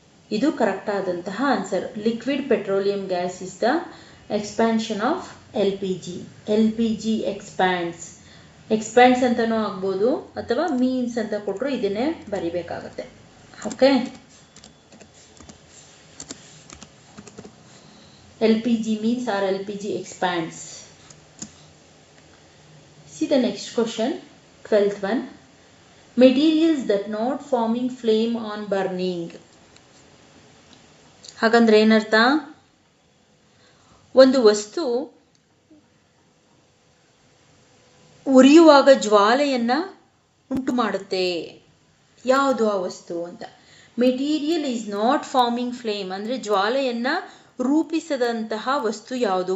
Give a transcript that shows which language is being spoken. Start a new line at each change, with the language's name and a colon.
Kannada: ಇದು ಕರೆಕ್ಟ್ ಆದಂತಹ answer.
English: Liquid petroleum gas is the expansion of LPG.
Kannada: LPG expands ಅಂತಾನೂ ಆಗ್ಬೋದು, ಅಥವಾ ಮೀನ್ಸ್ ಅಂತ ಕೊಟ್ಟರು ಇದನ್ನೇ ಬರಿಬೇಕಾಗತ್ತೆ.
English: Okay, LPG means or LPG expands. See the next question, 12th one. Materials that not forming flame on burning.
Kannada: ಹಾಗಂದ್ರೆ ಏನರ್ಥ? ಒಂದು ವಸ್ತು ಉರಿಯುವಾಗ ಜ್ವಾಲೆಯನ್ನ ಉಂಟು ಮಾಡುತ್ತೆ, ಯಾವುದು ಆ ವಸ್ತು ಅಂತ.
English: material is not forming flame
Kannada: ಅಂದ್ರೆ ಜ್ವಾಲೆಯನ್ನ ರೂಪಿಸದಂತಹ ವಸ್ತು ಯಾವುದು?